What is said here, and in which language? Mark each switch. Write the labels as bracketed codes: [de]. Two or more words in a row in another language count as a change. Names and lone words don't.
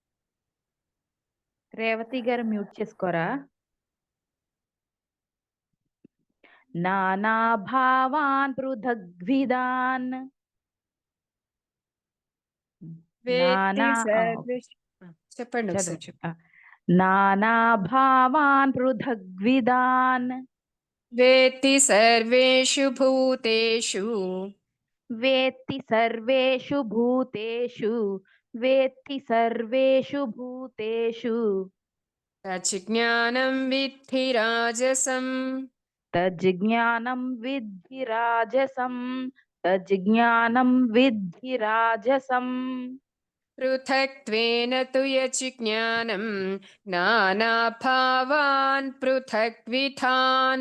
[te] రేవతి గారు మ్యూట్ చేసుకోరా. [sa] నానాభావాన్ పృథగ్విధాన్ [te] వేత్తి చెప్పండి చదువు. ఒకసారి. [sa] నానాభావాన్ పృథగ్విధాన్ వేత్తి సర్వేషు భూతేషు వేత్తి సర్వేషు భూతేషు వేత్తి సర్వేషు భూతేషు తజ్జ్ఞానం విద్ధి రాజసం తజ్జ్ఞానం విద్ధి రాజసం తజ్జ్ఞానం విద్ధి రాజసం. పృథక్త్వేన తు యజ్ఞానం నానాభావాన్ పృథక్విధాన్